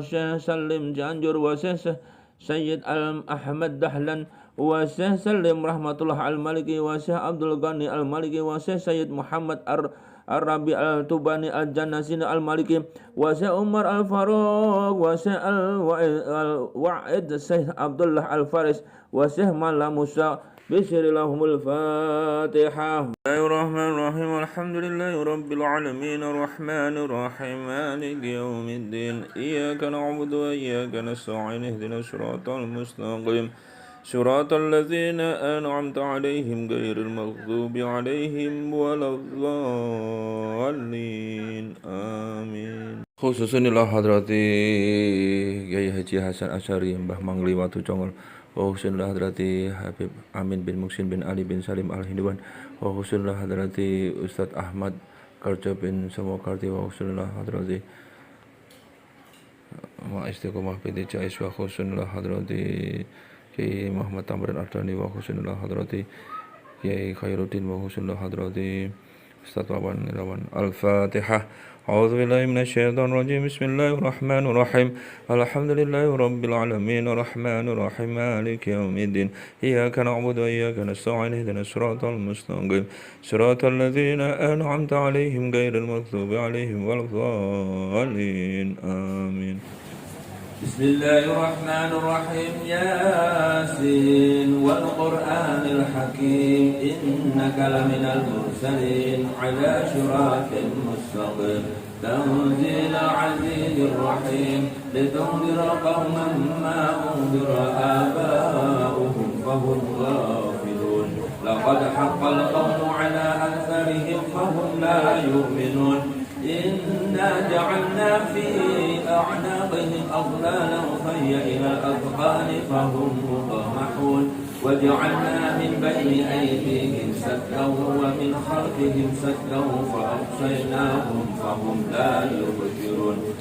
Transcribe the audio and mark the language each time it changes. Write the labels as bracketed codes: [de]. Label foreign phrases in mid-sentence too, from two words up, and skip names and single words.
[ar] Syekh Salim Janjur wa Syekh Sayyid Al-Ahmad Dahlan wa Syekh Salim Rahmatullah Al-Maliki wa Syekh Abdul Ghani Al-Maliki wa Syekh Sayyid Muhammad Ar-Rabi Al-Tubani Al-Jannasini Al-Maliki wa Syekh Umar Al-Faruq wa Syekh Al-Wa'id Syekh Abdullah Al-Faris wa Syekh Mala Musa bismillahumul Fatihah. Bismillahirrahmanirrahim. الحمد لله رب العالمين الرحمن الرحيم مالك يوم الدين إياك نعبد وإياك نستعين اهدنا الصراط المستقيم صراط الذين أنعمت عليهم غير المغضوب عليهم ولا الضالين آمين. خصوصا إلى حضرة Kiai Haji Hasan Asy'ari Mbah Mangli Watu Congol وخصوصا إلى حضرة Habib Amin bin Muksin bin Ali bin Salim Al-Hinduan وخصوصا إلى حضرة Ustadz Ahmad Karja bin Samokarti وخصوصا إلى حضرة Istiqomah binti Jais وخصوصا إلى حضرة Kiai Muhammad Tamrin Ardani وخصوصا لحضرة Kiai Khairuddin وخصوصا لحضرة Ustaz Wawan Irawan. Al-Fatihah. أعوذ بالله من الشيطان الرجيم. بسم الله الرحمن الرحيم. الحمد لله رب العالمين الرحمن الرحيم مالك يوم الدين إياك نعبد وإياك نستعين اهدنا الصراط المستقيم صراط الذين أنعمت عليهم غير المغضوب عليهم ولا الضالين آمين. Bismillahirrahmanirrahim. يس والقرآن الحكيم إنك لمن المرسلين على صراط مستقيم تنزيل العزيز الرحيم لتنذر قوما ما أنذر آباؤهم فهم غافلون لقد حق القول على أكثرهم فهم لا يؤمنون إنا جعلنا في أعناقهم أغلالا فهي إلى الأذقان فهم مقمحون وجعلنا من بين أيديهم سدا ومن خلفهم سدا فأغشيناهم فهم لا يبصرون